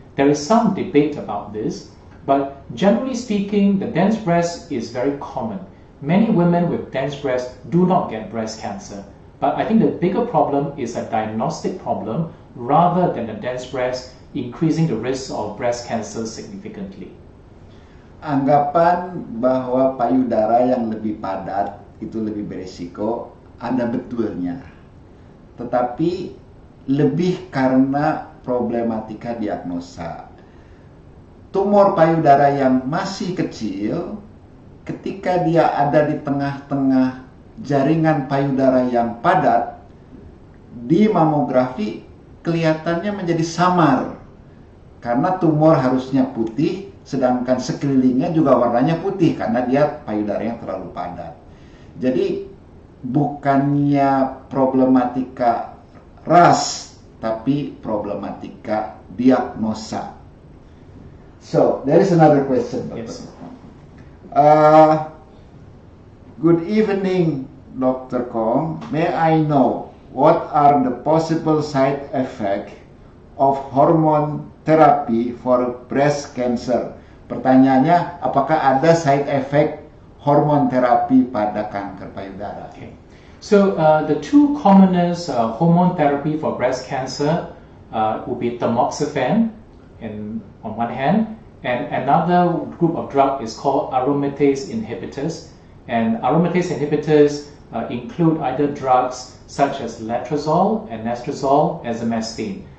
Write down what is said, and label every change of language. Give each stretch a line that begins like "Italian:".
English: There is some debate about this, but generally speaking, the dense breast is very common. Many women with dense breasts do not get breast cancer. But I think the bigger problem is a diagnostic problem rather than a dense breast increasing the risk of breast cancer significantly.
Indonesian: Anggapan bahwa payudara yang lebih padat itu lebih berisiko ada betulnya. Tetapi lebih karena problematika diagnosa. Tumor payudara yang masih kecil, ketika dia ada di tengah-tengah jaringan payudara yang padat, di mamografi kelihatannya menjadi samar. Karena tumor harusnya putih, sedangkan sekelilingnya juga warnanya putih karena dia payudaranya terlalu padat. Jadi bukannya problematika ras, tapi problematika diagnosa.
English: So, there is another question, Doctor. Yes. Good evening, Dr. Kong. May I know what are the possible side effects of hormone therapy for breast cancer?
Indonesian: Pertanyaannya, apakah ada side effect hormon terapi pada kanker payudara?
English: Okay. So the two commonest hormone therapy for breast cancer would be tamoxifen on one hand, and another group of drug is called aromatase inhibitors. And aromatase inhibitors include either drugs such as letrozole, anastrozole, azamastine.